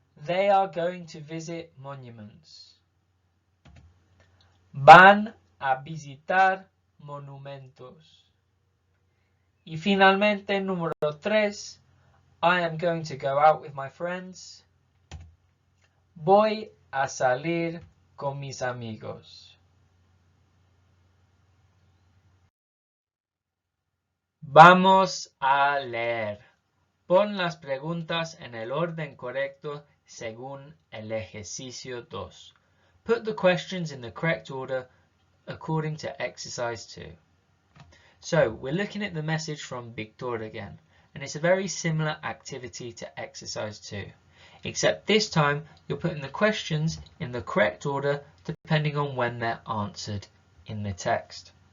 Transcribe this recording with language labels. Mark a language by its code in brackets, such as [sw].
[en] They are going to visit monuments. [es] Van a visitar monumentos. Y finalmente, número 3. [en] I am going to go out with my friends. [es] Voy a salir con mis amigos. Vamos a leer. Pon las preguntas en el orden correcto según el ejercicio 2. [en] Put the questions in the correct order according to exercise 2. So we're looking at the message from Victor again, and it's a very similar activity to exercise 2, except this time you're putting the questions in the correct order depending on when they're answered in the text.